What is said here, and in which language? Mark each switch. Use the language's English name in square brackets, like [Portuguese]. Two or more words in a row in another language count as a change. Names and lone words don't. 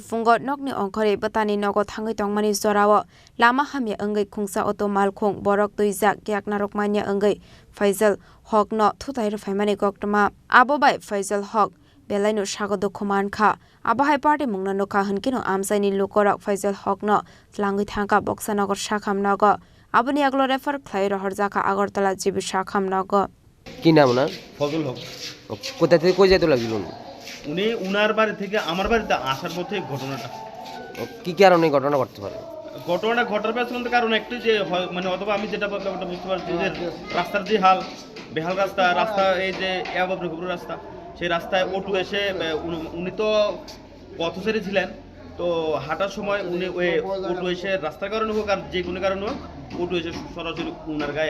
[Kok Borok] fungo nokni ongkhore batani nogo thangai tongmani zorawo lama hamya angai khungsa auto mal khung borok tuijak kyak narokmanya angai Faisal Haq no thutai rfaimani koktoma abobai Faisal Haq Belaino Shagodo Kumankha Abahai party mungna noka hankino amsaini lokorak Faisal Haq no langui thangka Boksanogor Shakhamnago abuni aglo refer khlai rohorjaka Agartala jibi Shakhamnago [Bangla] কি নাম না ফজল হক কোথা থেকে কই যেতে লাগছিল উনি উনার বাড়ি থেকে আমার বাড়িতে আসার পথে ঘটনাটা কি কারণে ঘটনা ঘটতে পারে ঘটনাটা ঘটার পেছনে কারণ একটাই যে মানে অথবা আমি যেটা বললাম ওটা বুঝতে পারছি যে রাস্তার যে হাল বেহাল রাস্তা এই যে এবাবরে ঘুরে রাস্তা সেই রাস্তায় অটো এসে উনি তো পথ ছেড়ে ছিলেন তো হাঁটার সময় উনি ওই অটো এসে রাস্তার কারণে হোক আর যে কোনো কারণে হোক অটো এসে সরাসরি উনার গায়ে